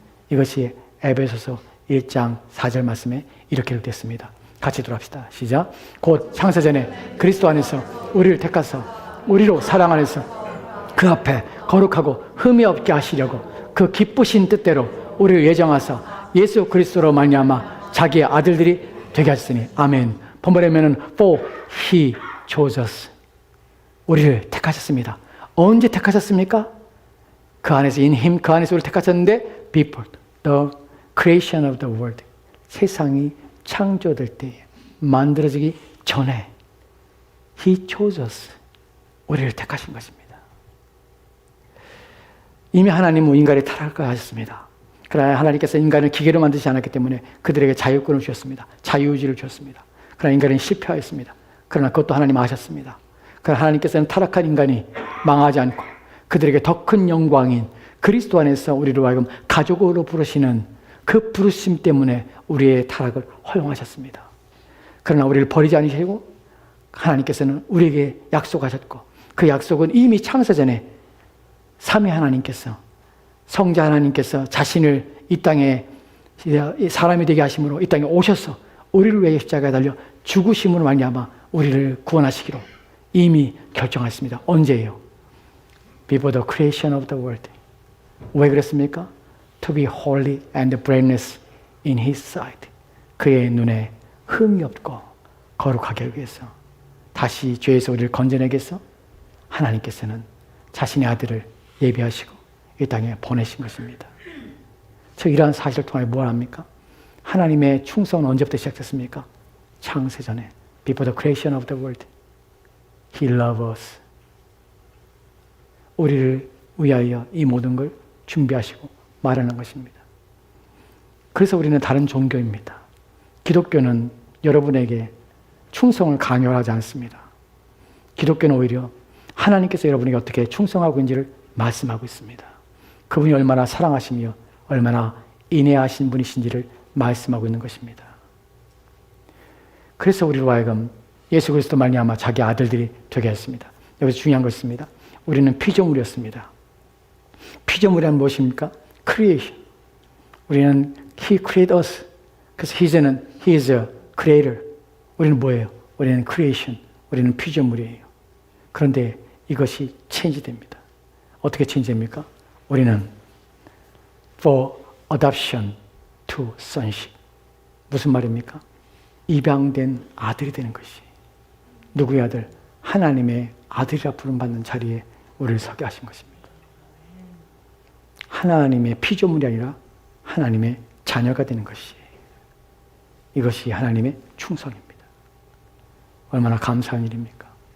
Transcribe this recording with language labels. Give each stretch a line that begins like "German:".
Korean: 이것이 에베소서 1장 4절 말씀에 이렇게 기록됐습니다. 같이 들어갑시다. 시작. 곧 창세전에 그리스도 안에서 우리를 택하사 우리로 사랑 안에서 그 앞에 거룩하고 흠이 없게 하시려고 그 기쁘신 뜻대로 우리를 예정하사 예수 그리스도로 말미암아 자기의 아들들이 되게 하셨으니 아멘. 본문에는
English: for he chose us.
Korean: 우리를 택하셨습니다. 언제 택하셨습니까? 그 안에서
English: in him,
Korean: 그 안에서 우리를 택하셨는데
English: before the creation of the world.
Korean: 세상이 창조될 때에 만들어지기 전에
English: he chose us.
Korean: 우리를 택하신 것입니다. 이미 하나님은 인간의 타락을 하셨습니다. 그러나 하나님께서 인간을 기계로 만드지 않았기 때문에 그들에게 자유권을 주셨습니다. 자유의지를 주셨습니다. 그러나 인간은 실패하였습니다. 그러나 그것도 하나님 아셨습니다. 그러나 하나님께서는 타락한 인간이 망하지 않고 그들에게 더 큰 영광인 그리스도 안에서 우리를 하여금 가족으로 부르시는 그 부르심 때문에 우리의 타락을 허용하셨습니다. 그러나 우리를 버리지 않으시고 하나님께서는 우리에게 약속하셨고 그 약속은 이미 창세전에 삼위 하나님께서 성자 하나님께서 자신을 이 땅에 사람이 되게 하심으로 이 땅에 오셔서 우리를 위해 십자가에 달려 죽으심으로 말미암아 우리를 구원하시기로 이미 결정하셨습니다. 언제예요?
English: Before the creation of the world.
Korean: 왜 그랬습니까?
English: To be holy and blameless in His sight.
Korean: 그의 눈에 흠이 없고 거룩하게 하기 위해서 다시 죄에서 우리를 건져내기 위해서 하나님께서는 자신의 아들을 예비하시고 이 땅에 보내신 것입니다. 저 이러한 사실을 통해 뭘 합니까? 하나님의 충성은 언제부터 시작됐습니까? 창세전에
English: Before the creation of the world He loved us.
Korean: 우리를 위하여 이 모든 걸 준비하시고 말하는 것입니다. 그래서 우리는 다른 종교입니다. 기독교는 여러분에게 충성을 강요하지 않습니다. 기독교는 오히려 하나님께서 여러분에게 어떻게 충성하고 있는지를 말씀하고 있습니다. 그분이 얼마나 사랑하시며 얼마나 인애하신 분이신지를 말씀하고 있는 것입니다. 그래서 우리로 하여금 예수 그리스도 말미암아 자기 아들들이 되게 했습니다. 여기서 중요한 것이 있습니다. 우리는 피조물이었습니다. 피조물이란 무엇입니까?
English: Creation.
Korean: 우리는
English: He created us.
Korean: 그래서
English: He is a creator.
Korean: 우리는 뭐예요? 우리는 creation. 우리는 피조물이에요. 그런데 이것이 체인지됩니다. 어떻게 체인지됩니까? 우리는
English: for adoption to sonship.
Korean: 무슨 말입니까? 입양된 아들이 되는 것이. 누구의 아들? 하나님의 아들이라 부름받는 자리에 우리를 서게 하신 것입니다. 하나님의 피조물이 아니라 하나님의 자녀가 되는 것이. 이것이 하나님의 충성입니다. 얼마나 감사한 일입니까?